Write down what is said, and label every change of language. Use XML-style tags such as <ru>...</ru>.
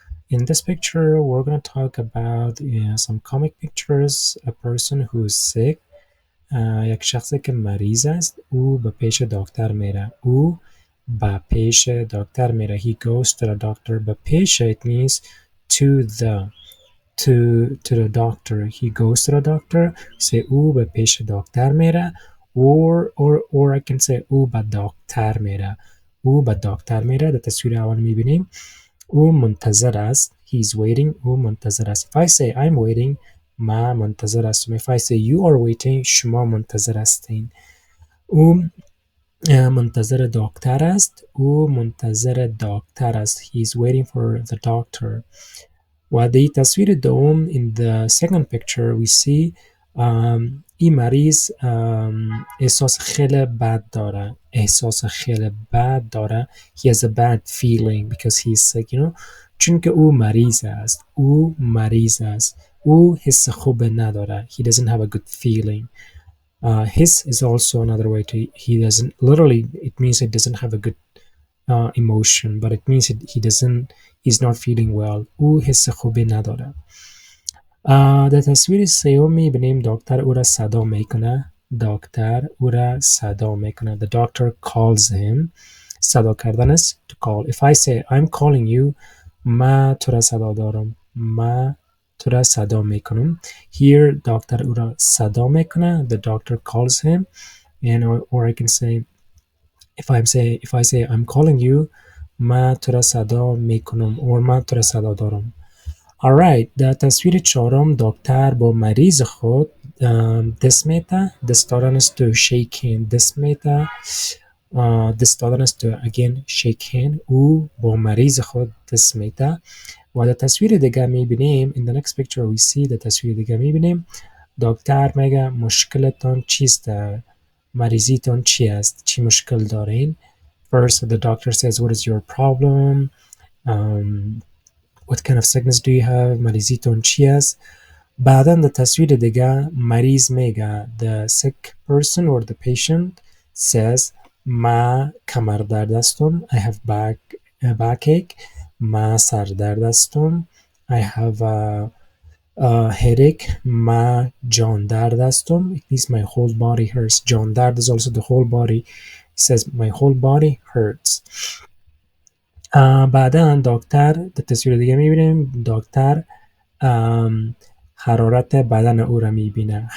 <en>In this picture, we're going to talk about some comic pictures, a person who is sick.</en> <fa>یک شخصی که مریض است، او به پیش دکتر میره. او به پیش دکتر میره.</fa> <en>He goes to the doctor.</en> <fa>به پیش</fa> <en>it means to the doctor. He goes to the doctor. Say</en> <fa>او به پیش دکتر میره.</fa> <en>or I can say</en> <fa>او به دکتر میره. او به دکتر میره. در تصویر اول میبینیم او منتظر است.</fa> <en>He's waiting.</en> <fa>او منتظر است.</fa> <en>If I say I'm waiting,</en> <fa>ما منتظر هستم.</fa> <en>If I say you are waiting,</en> <fa>شما منتظر هستین. او منتظر دکتر است. او منتظر دکتر است.</fa> <en>He's waiting for the doctor.</en> <fa>و در تصویر دوم</fa> <en>in the second picture we see</en> <fa>این مریض احساس خیلی بد داره. احساس خیلی بد داره.</fa> <en>He has a bad feeling because he's sick,</en> <fa>چون که او مریض است. او مریض است. او حس خوب نداره.</fa> <en>He doesn't have a good feeling. His is also another way to, he doesn't, literally it means he doesn't have a good emotion, but it means he's not feeling well.</en> <fa>او حس خوبی نداره. در تصویر سوم میبینیم دکتر او را صدا میکنه. دکتر او را صدا میکنه.</fa> <en>The doctor calls him.</en> <fa>صدا کردن است</fa> <en>to call. If I say I'm calling you,</en> <fa>ما تو را صدا دارم. ما تو را صدا میکنم. Here دکتر او را صدا میکنه.</fa> <en>The doctor calls him. And or I can say if I say I'm calling you,</en> <fa>ما تو را صدا میکنم</fa> <en>or</en> <fa>ما تو را صدا دارم. Alright, در تصویر چهارم دکتر با مریض خود دست میده. دست دادن است</fa> <en>to shake hand.</en> <fa>دست میده. دست دادن است</fa> <en>to again shake hand.</en> <fa>او با مریض خود دست میده. و در تصویر دیگه میبینیم</fa> <en>in the next picture we see</en> <fa>در تصویر دیگه میبینیم دکتر میگه مشکلتان چیست؟ مریضیتان چی است؟ چی مشکل دارین؟</fa> <en>First the doctor says what is your problem? What kind of sickness do you have?</en> <fa>مریضیتون چی است؟ بعدا در تصویر دیگه مریض میگه</fa> <en>the sick person or the patient says</en> <fa>ما کمر درد هستم.</fa> <en>I have backache.</en> <fa>ما سر درد هستم.</fa> <en>I have a headache.</en> <fa>ما جان درد هستم.</fa> <en>It means my whole body hurts. جان درد is also the whole body. It says my whole body hurts.</en> <fa>بعدا دکتر در تصویر دیگه میبینیم دکتر حرارت بدن او را میبینه.</fa>